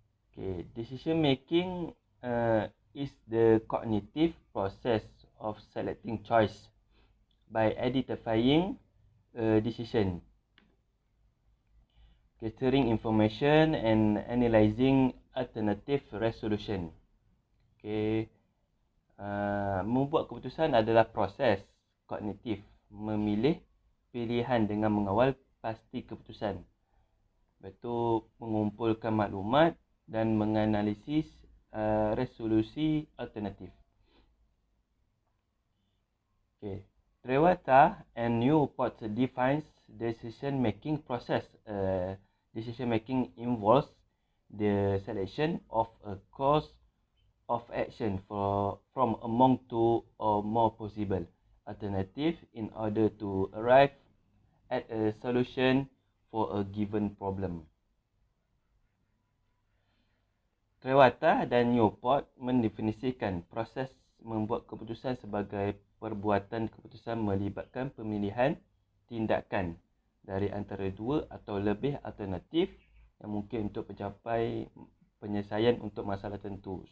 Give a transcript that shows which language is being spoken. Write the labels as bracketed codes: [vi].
[en] Okay, decision making is the cognitive process of selecting choice by identifying a decision, gathering information and analyzing alternative resolution. [ms] Okay, membuat keputusan adalah proses kognitif memilih pilihan dengan mengawal pasti keputusan. Lepas tu mengumpulkan maklumat dan menganalisis resolusi alternatif. Okay. [en] Trewata and Newport defines decision making process. Decision making involves the selection of a course of action from among two or more possible alternatives in order to arrive at a solution for a given problem. [ms] Trewata dan Newport mendefinisikan proses membuat keputusan sebagai perbuatan keputusan melibatkan pemilihan tindakan dari antara dua atau lebih alternatif yang mungkin untuk mencapai penyelesaian untuk masalah tertentu.